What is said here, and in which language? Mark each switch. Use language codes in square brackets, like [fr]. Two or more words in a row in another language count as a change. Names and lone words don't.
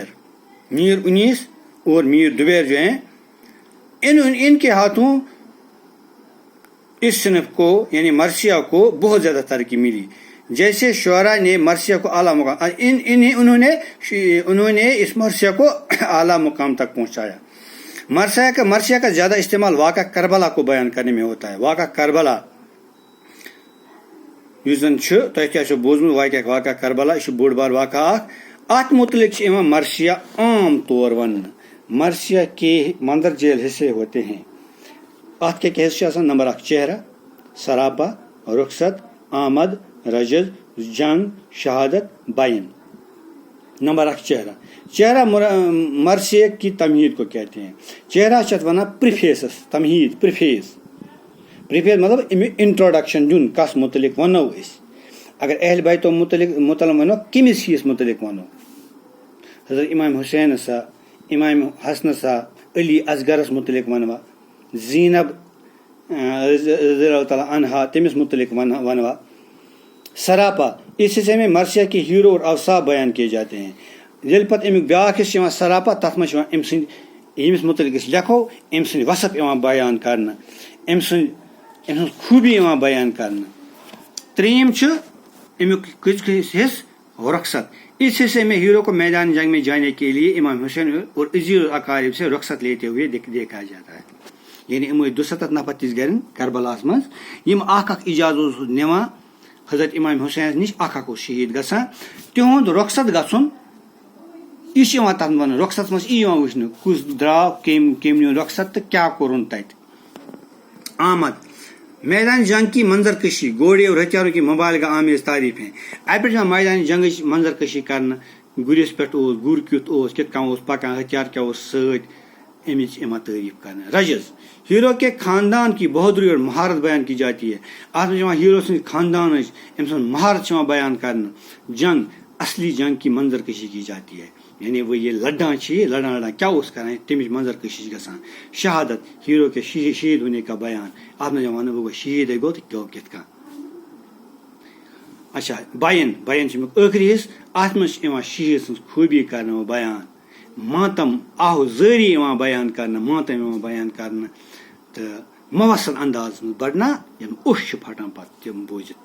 [ur] میر انیس اور میر دبیر جو ہیں ان کے ہاتھوں اس صنف کو یعنی مرثیہ کو بہت زیادہ ترقی ملی. جیسے شعراء نے مرثیہ کو اعلیٰ مقام انہوں نے اس مرثیہ کو اعلیٰ مقام تک پہنچایا. مرثیہ کا زیادہ استعمال واقعہ کربلا کو بیان کرنے میں ہوتا ہے. [ks] واقعہ کربلا یُس زن چھُ تۄہہِ تہِ آسیو بوٗزمُت واقعہ کربلا یہِ چھُ بوٚڑ بار واقعہ اکھ. اتھ متعلق چھِ یِوان مرثیہ عام طور وننہٕ. [ur] مرثیہ کے مندرجیل حصے ہوتے ہیں. [ks] اتھ کیا حصے آسان؟ [ur] نمبر 1 چہرہ، سراپا، رخصت، آمد، رجز، جنگ، شہادت، بیان. نمبر 1 چہرہ. چہرہ مرثیہ کی تمہید کو کہتے ہیں. [ks] چہرہ چھِ اتھ ونان پریفیسس. تمہید پریفیس مطلب امیُک انٹروڈکشن دیُن کس متعلق ونو أسۍ. اگر اہل بیتو متعلق ونو کٔمِس ہِوِس متعلق ونو؟ حضرت امام حسین سا، امام حسن سا، علی اصغرس متعلق ونوا، زینب [ar] رضی اللہ تعالیٰ عنہا [ks] تمس متعلق ونوا. [ur] سراپا اس حصے میں مرثیہ کے ہیرو اور اوصاف بیان کیے جاتے ہیں. [ks] یل پتہ امیُک بیاکھ حصہٕ یِوان سراپا تتھ منٛز چھِ یِوان أمۍ سٕنٛدۍ ییٚمِس متعلق أسۍ لیکھو أمۍ سٕنٛدۍ وصف یِوان بیان کرنہٕ، أمۍ سٕنٛز خوٗبی یِوان بیان کرنہٕ. ترٛیٚیِم چھُ امیُک حصہٕ رخصت. [ur] اس حصے میں ہیرو کو میدان جنگ میں جانے کے لیے امام حسین اور عزیز الاقارب سے رخصت لیتے ہوئے دیکھا جاتا ہے. [ks] یعنی یِمو 270 نفر تِژھ گرن کربلاہس منٛز یِم اکھ اجازت اوس نِوان حضرت امام حسین نِش، اکھ اوس شہید گژھان. تِہُنٛد رخصت گژھُن یہِ چھُ یِوان تتھ وننہٕ. رخصت منٛز یی یِوان وٕچھنہٕ کُس درٛاو، کٔمۍ نیوٗ رخصت تہٕ کیٛاہ کوٚرُن تتہِ. [ur] آمد میدان جنگ کی منظر کشی، گھوڑے اور ہتھیاروں کی مبالغہ آمیز تعریف ہیں. [ks] اتھ پٮ۪ٹھ یِوان میدان جنگٕچ منظر کشی کرنہٕ. گُرِس پٮ۪ٹھ اوس، گُر کیُتھ اوس، کِتھ کٔنۍ اوس پکان، ہتھیار کیٛاہ اوس سۭتۍ، امِچ یِوان تعریف کرنہٕ. [ur] رجز ہیرو کے خاندان کی بہادری اور مہارت بیان کی جاتی ہے. [ks] اتھ منٛز یِوان ہیرو سٕنٛدِ خاندانٕچ أمۍ سٕنٛز مہارت چھِ یِوان بیان کرنہٕ. [ur] جنگ اصلی جنگ کی منظر کشی کی جاتی ہے. [ks] یعنی [ur] وہ یہ [ks] لڑان چھِ، لڑان کیا اوس کران تمِچ منظر کشی چھِ گژھان. [ur] شہادت ہیرو کے شہید ہونے کا بیان. [ks] اتھ منٛز یِوان وہ شہید گوٚو تہٕ گوٚو کِتھ کٔنۍ. اچھا بیان چھُ امیُک ٲخری حصہٕ. اتھ منٛز چھِ یِوان شہید سٕنٛز خوٗبی کرنہٕ بیان. ماتم آہو زٲری یِوان بیان کرنہٕ، ماتم یِوان بیان کرنہٕ تہٕ موثر اندازس منٛز بڑنا یِم اوٚش چھِ پھٹان پتہٕ تِم بوٗزِتھ.